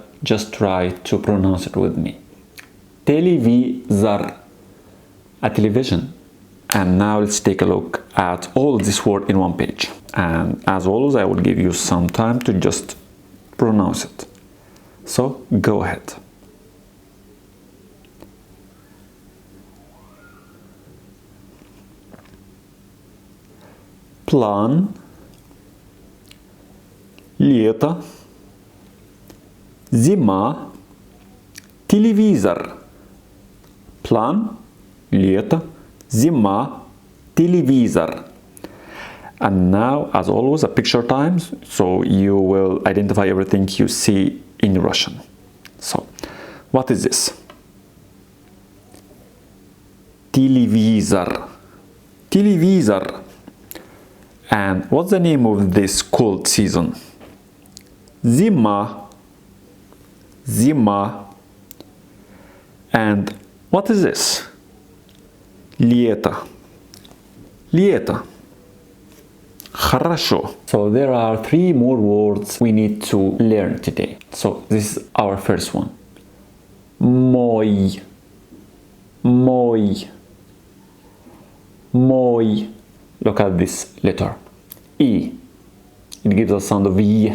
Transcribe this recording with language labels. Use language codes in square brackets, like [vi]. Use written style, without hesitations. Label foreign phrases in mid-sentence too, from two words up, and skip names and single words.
[en] Just try to pronounce it with me. Телевизор. A television. And now let's take a look at all this word in one page. And as always, I will give you some time to just pronounce it. So go ahead. [ru] План. Лето. Зима. Телевизор. План. Лето. Зима. Телевизор. [en] And now, as always, a picture time, so you will identify everything you see in Russian. So, what is this? [ru] Телевизор. Телевизор. [en] And what's the name of this cold season? [ru] Зима. Зима. [en] And what is this? [ru] Лето. Лето. Хорошо. [en] So there are 3 more words we need to learn today. So this is our first one. [ru] Мой. Мой. Мой. [en] Look at this letter. E. It gives a sound of Y.